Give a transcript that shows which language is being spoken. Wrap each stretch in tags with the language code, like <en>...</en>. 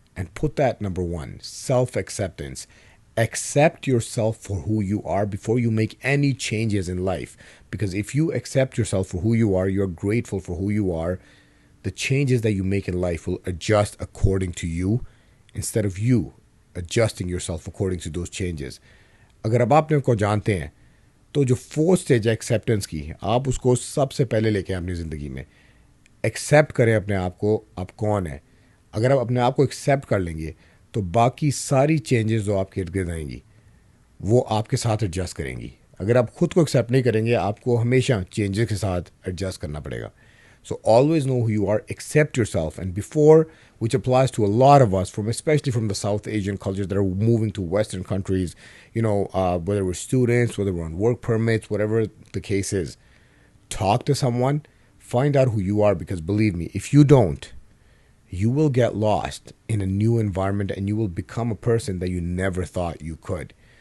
<en>And put that number 1, self-acceptance. Accept yourself for who you are before you make any changes in life. Because if you accept yourself for who you are, you're grateful for who you are, the changes that you make in life will adjust according to you instead of you adjusting yourself according to those changes.</en> <hi>अगर अब आप अपने को जानते हैं, तो जो fourth stage है एक्सेप्टेंस की, आप उसको सबसे पहले लेके आए अपनी ज़िंदगी में. एक्सेप्ट करें अपने आप को, आप कौन है. अगर आप अपने आप को एक्सेप्ट कर लेंगे तो बाकी सारी चेंजेस जो आपके इर्द गिर्द आएंगी वो आपके साथ एडजस्ट करेंगी. अगर आप खुद को एक्सेप्ट नहीं करेंगे, आपको हमेशा चेंजेस के साथ एडजस्ट करना पड़ेगा.</hi> <en>So always know who you are, accept yourself. And before, which applies to a lot of us, from especially from the South Asian cultures that are moving to Western countries, whether we're students, whether we're on work permits, whatever the case is, talk to someone, find out who you are, because believe me, if you don't, you will get lost in a new environment and you will become a person that you never thought you could.</en>